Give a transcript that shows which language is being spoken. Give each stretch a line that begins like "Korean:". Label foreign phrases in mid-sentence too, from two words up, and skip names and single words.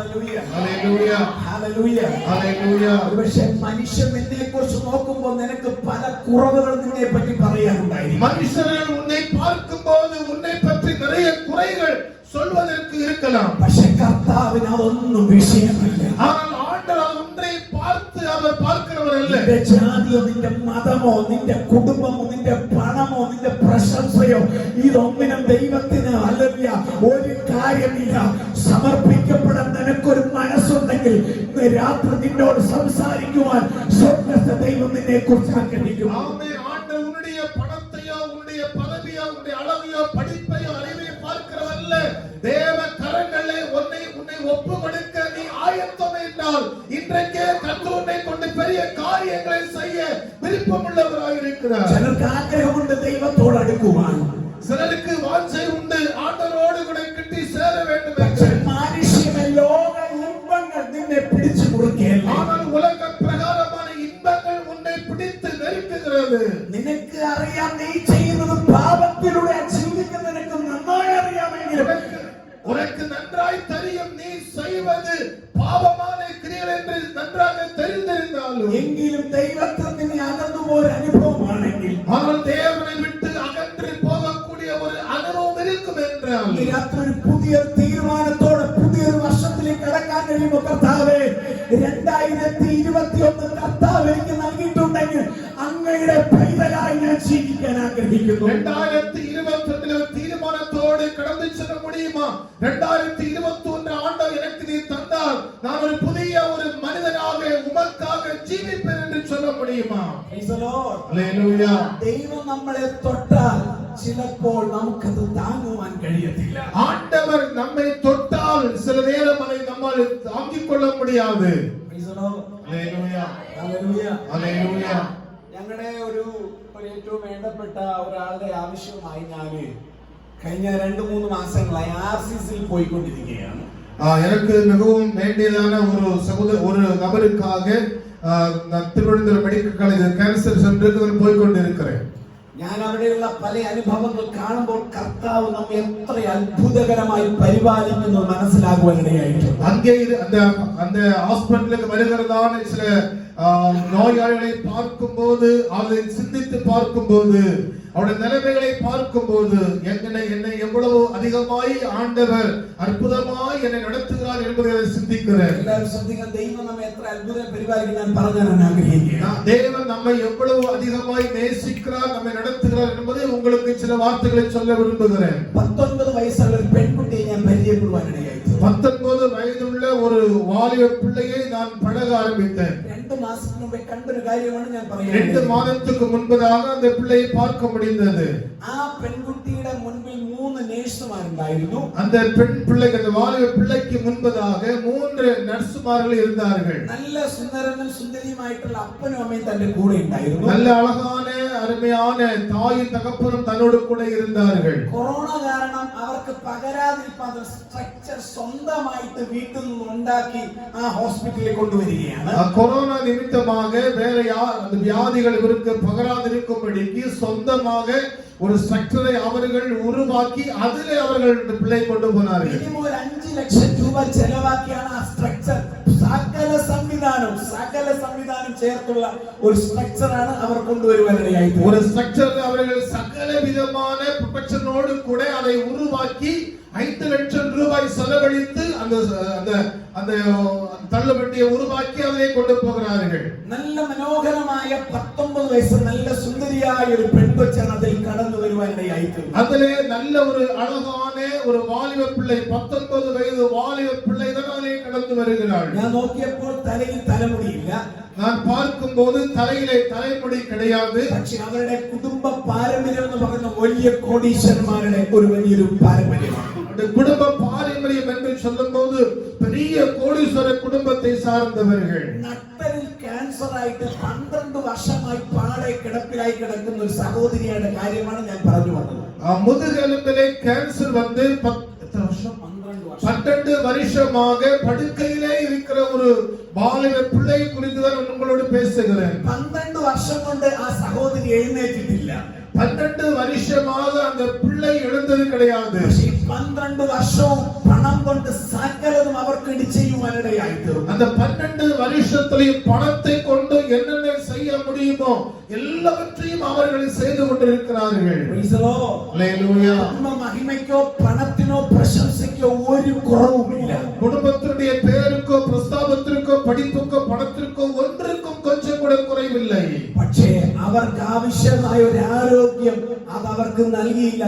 Malayalam: ഹല്ലേലൂയ ഹല്ലേലൂയ ഹല്ലേലൂയ. ഒരുപക്ഷെ മനുഷ്യൻ നിന്നെ കുറിച്ച് നോക്കുമ്പോൾ നിനക്ക് പല കുറവുകൾ നിന്നെ പറ്റി പറയാനുണ്ടായിരിക്കും.
Tamil: மனுஷர்கள் உன்னை பார்க்கும்போது உன்னை பற்றி நிறைய குறைகள் சொல்வதற்கு இருக்கலாம்.
Malayalam: പക്ഷെ കർത്താവിന് അതൊന്നും വിഷയമല്ല.
Tamil: ஆனால் ஆண்டவர் ஒன்றை பார்த்து அவர் பார்க்கிறவர் அல்ல.
Malayalam: നിന്റെ ജാതിയോ നിന്റെ മതമോ നിന്റെ കുടുംബമോ നിന്റെ പണമോ നിന്റെ പ്രശംസയോ ഇതൊന്നിനും ദൈവത്തിന് അല്ലല്ല ഒരു കാര്യമില്ല. സമർപ്പിക്കപ്പെടാൻ നിനക്കൊരു മനസ്സുണ്ടെങ്കിൽ ഇന്ന് രാത്രി നിന്നോട് സംസാരിക്കുവാൻ സ്വർഗ്ഗത്തെ ദൈവം നിന്നെ കുറിച്ച് ആഗ്രഹിക്കുന്നു.
Tamil: ஆமென். ஆண்டவர் உன்னுடைய பணத்தையோ உன்னுடைய பதவியோ உன்னுடைய அழகையோ படிப்பையோ அறிவையோ பார்க்கிறவர் அல்ல. தேவ கரங்களே உன்னை ஒப்பு கொடுக்க நீ ஆயத்தம் என்றால் இன்றைக்கே கர்த்தர் உன்னை கொண்டு பெரிய காரியங்களை செய்ய விருப்பமுள்ளவராக இருக்கிறார்.
Malayalam: ചിലർക്ക് ആഗ്രഹമുണ്ട് ദൈവത്തോട് അടുക്കുവാൻ.
Tamil: சிலருக்கு வாஞ்சை உண்டு ஆண்டவரோடு கூட கிட்டி சேர வேண்டும்
Malayalam: പക്ഷെ
Tamil: என்று.
Malayalam: മനുഷ്യന ലോക ഇമ്പങ്ങൾ നിന്നെ പിടിച്ചു മുറുക്കുകയല്ല.
Tamil: ஆனால் உலக பிரகாரமான இன்பங்கள் உன்னை பிடித்து நெருக்குகிறது.
Malayalam: നിനക്ക് അറിയാം നീ ചെയ്യുന്നത് പാപത്തിലൂടെ ചിന്തിക്കുന്ന നിനക്ക് നന്നായി അറിയാമെങ്കിലും
Tamil: உனக்கு நன்றாய் தெரியும் நீ செய்வது பாவமான கிரியைகள் என்று நன்றாக தெரிந்திருந்தாலும்
Malayalam: എങ്കിലും ദൈവത്തിൽ നിന്ന് അകന്നു പോയ അനുഭവമാണെങ്കിൽ
Tamil: ஆனால் தேவனை விட்டு அகன்று போகக்கூடிய ஒரு அனுபவம் இருக்கும் என்றால்
Malayalam: ഈ രാത്രി ഒരു പുതിയ തീരുമാനത്തോടെ പുതിയൊരു വർഷത്തിലേക്ക് കടക്കാൻ കഴിയുമ്പോൾ കർത്താവേ 2021 കർത്താവ് എനിക്ക് നൽകിയിട്ടുണ്ടെങ്കിൽ അങ്ങയുടെ പൈതലായി ഞാൻ ജീവിക്കാൻ ആഗ്രഹിക്കുന്നു. 2021 ഒരു തീരുമാനത്തോടെ കടന്നു ചെല്ല முடியுமா?
Tamil: 2021 ஆண்டவர் எனக்கு நீ தந்தால் நான் ஒரு புதிய ஒரு மனிதனாக உமக்காக ஜீவிப்பேன் என்று சொல்ல முடியுமா?
English: Praise the Lord.
Malayalam: ഹല്ലേലൂയ. ദൈവം നമ്മളെ തൊട്ടാൽ ചിലപ്പോൾ നമുക്കത് താങ്ങുവാൻ കഴിയത്തില്ല.
Tamil: ஆண்டவர் நம்மை தொட்டால் சில நேரம் அதை நம்மால் தாங்கிக் கொள்ள முடியாது.
English: Praise the Lord.
Malayalam: ഹല്ലേലൂയ. ഹല്ലേലൂയ. ഹല്ലേലൂയ. ഞങ്ങളുടെ ഒരു ഏറ്റവും വേണ്ടപ്പെട്ട ഒരാളുടെ ആവശ്യമായി ഞാൻ കഴിഞ്ഞ 2-3 മാസങ്ങളായി RCCയിൽ പോയിക്കൊണ്ടിരിക്കുകയാണ്.
Tamil: எனக்கு மிகவும் வேண்டியதான ஒரு நபருக்காக நான் திருவனந்தபுரம்
English: medical college cancer centre-ukku
Tamil: போய் கொண்டிருக்கிறேன்.
Malayalam: ഞാൻ അവിടെയുള്ള പല അനുഭവങ്ങൾ കാണുമ്പോൾ കർത്താവ് നമ്മെ എത്ര അത്ഭുതകരമായി പരിപാലിക്കുന്നു മനസ്സിലാകുവാനിടയായിട്ടുണ്ട്.
Tamil: அங்கே அந்த ஹாஸ்பிடலுக்கு வருகிறதான சில நோயாளிகளை பார்க்கும்போது அதை சிந்தித்து பார்க்கும்போது அவருடைய நிலைமைகளை பார்க்கும்போது என்னை எவ்வளவு அதிகமாய் ஆண்டவர் அற்புதமாய் என்னை நடத்துகிறார் என்பதை சிந்திக்கிறேன்.
Malayalam: എല്ലാവരും ശ്രദ്ധിക്കാൻ. ദൈവം നമ്മെ എത്ര അത്ഭുതം പരിപാലിക്കുന്നു ഞാൻ പറഞ്ഞു തരാൻ ആഗ്രഹിക്കുകയാണ്.
Tamil: தேவன் நம்மை எவ்வளவு அதிகமாய் நேசிக்கிறார் நம்மை நடத்துகிறார் என்பதை உங்களுக்கு சில வார்த்தைகளை சொல்ல விரும்புகிறேன்.
Malayalam: 19 വയസ്സുള്ള ഒരു പെൺകുട്ടിയെ ഞാൻ പരിചയപ്പെടുവാനിടയായി.
Tamil: 19 വയതുള്ള ஒரு வாலிப பிள்ளையை நான் பழக ஆரம்பித்தேன்.
Malayalam: 2 മാസത്തിന് മുമ്പേ കണ്ടൊരു കാര്യമാണ് ഞാൻ 2 പറയുന്നത്.
Tamil: மாதத்துக்கு முன்பதாக அந்த பிள்ளையை பார்க்க முடிந்தது.
Malayalam: ആ പെൺകുട്ടിയുടെ മുൻപിൽ 3 നഴ്സുമാരുണ്ടായിരുന്നു.
Tamil: அந்த பெண் பிள்ளைக்கு அந்த வாலிப பிள்ளைக்கு முன்பதாக 3 நர்சுமார்கள் இருந்தார்கள்.
Malayalam: നല്ല സുന്ദരനും സുന്ദരിയുമായിട്ടുള്ള അപ്പനും അമ്മയും തന്റെ കൂടെ ഉണ്ടായിരുന്നു.
Tamil: நல்ல அழகான அருமையான தாயும் தகப்பனும் தன்னோடு கூட இருந்தார்கள்.
Malayalam: കൊറോണ കാരണം അവർക്ക് പകരാതിരിക്കാൻ സ്ട്രക്ചർ സ്വന്തമായിട്ട് വീട്ടിൽ നിന്ന് ഉണ്ടാക്കി ആ ഹോസ്പിറ്റലിൽ കൊണ്ടുവരികയാണ്.
Tamil: கொரோனா நிமித்தமாக வேற அந்த வியாதிகள் இவருக்கு பகராதிருக்கும்படிக்கு சொந்தமாக ஒரு ஸ்ட்ரக்சரை அவர்கள் உருவாக்கி அதிலே அவர்கள் பிள்ளை கொண்டு போனார்கள்.
Malayalam: മിനിമം ഒരു 5 ലക്ഷം രൂപ ചെലവാക്കിയാണ് ആ സ്ട്രക്ചർ സകല സംവിധാനം ചേർത്തുള്ള ഒരു സ്ട്രക്ചറാണ് അവർ കൊണ്ടുവരുവാനിടയായി.
Tamil: ஒரு ஸ்ட்ரக்சர்ல அவர்கள் சகல விதமான ப்ரொடெக்ஷனோடு கூட அதை உருவாக்கி 5 லட்சம் ரூபாய் செலவழித்து அந்த தள்ளுவண்டியை உருவாக்கி அதை கொண்டு போகிறார்கள்.
Malayalam: നല്ല മനോഹരമായ 19 വയസ്സ് നല്ല സുന്ദരിയായ ഒരു പെൺകൊച്ചാണ് അതിൽ കടന്നു വരുവാനിടയായി.
Tamil: அதிலே நல்ல ஒரு அழகான ஒரு வாலிப பிள்ளை 19 வயது வாலிப பிள்ளை தான் அதிலே கடந்து வருகிறாள்.
Malayalam: ഞാൻ നോക്കിയപ്പോൾ തലയിൽ തലമുടിയില്ല.
Tamil: நான் பார்க்கும்போது தலையிலே தலைமுடி கிடையாது.
Malayalam: പക്ഷെ അവരുടെ കുടുംബ പാരമ്പര്യം എന്ന് പറയുന്ന വലിയ കോടീശ്വരന്മാരുടെ ഒരു വലിയൊരു പാരമ്പര്യമാണ്.
Tamil: குடும்ப பாரம்பரியம் என்று சொல்லும்போது பெரிய கோடீஸ்வர குடும்பத்தை சார்ந்தவர்கள்.
Malayalam: നട്ടലിൽ ക്യാൻസർ ആയിട്ട് 12 വർഷമായി പാടെ കിടപ്പിലായി കിടക്കുന്ന ഒരു സഹോദരിയുടെ കാര്യമാണ് ഞാൻ പറഞ്ഞു വന്നത്.
Tamil: முதுகெலும்பிலே கேன்சர் வந்து 12 வருஷமாக படுக்கையிலே இருக்கிற ஒரு பாலிய பிள்ளை குறித்து தான் உங்களோடு பேசுகிறேன்.
Malayalam: 12 വർഷം കൊണ്ട് ആ സഹോദരി എഴുന്നേറ്റിട്ടില്ല.
Tamil: 12 வருஷமாக அந்த பிள்ளை எழுந்தது கிடையாது.
Malayalam: പക്ഷേ 12 വർഷവും പണം കൊണ്ട് സകലതും അവർക്ക് വേണ്ടി ചെയ്യുവാനിടയായി തീർന്നു.
Tamil: அந்த 12 வருஷத்திலேயும் பணத்தை கொண்டு என்னென்ன செய்ய முடியுமோ எல்லாவற்றையும் அவர்கள் செய்து கொண்டிருக்கிறார்கள்.
English: Praise the Lord. Hallelujah.
Malayalam: മഹിമയ്ക്കോ പണത്തിനോ പ്രശംസയ്ക്കോ ഒരു കുറവുമില്ല.
Tamil: குடும்பத்தினுடைய பேருக்கோ பிரஸ்தாபத்திற்கோ படிப்புக்கோ பணத்திற்கோ ஒன்றுக்கும் கொஞ்சம் கூட குறைவில்லை.
Malayalam: പക്ഷേ അവർക്ക് ആവശ്യമായ ഒരു ആരോഗ്യം അത് അവർക്ക് നൽകിയില്ല.